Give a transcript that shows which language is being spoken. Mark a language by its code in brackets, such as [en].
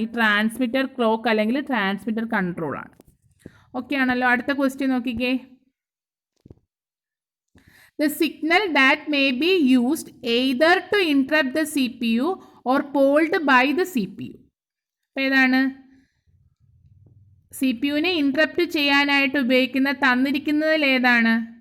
[ml] ഈ transmitter clock അല്ലെങ്കിൽ transmitter കൺട്രോളാണ്. Okay ആണല്ലോ. അടുത്ത ക്വസ്റ്റ്യൻ നോക്കിക്കേ. [en] The signal that may be used either to interrupt the CPU or polled by the CPU. [ml] അപ്പോൾ ഏതാണ്? സി പി യുവിനെ ഇൻട്രപ്റ്റ് ചെയ്യാനായിട്ട് ഉപയോഗിക്കുന്ന തന്നിരിക്കുന്നതിൽ ഏതാണ്?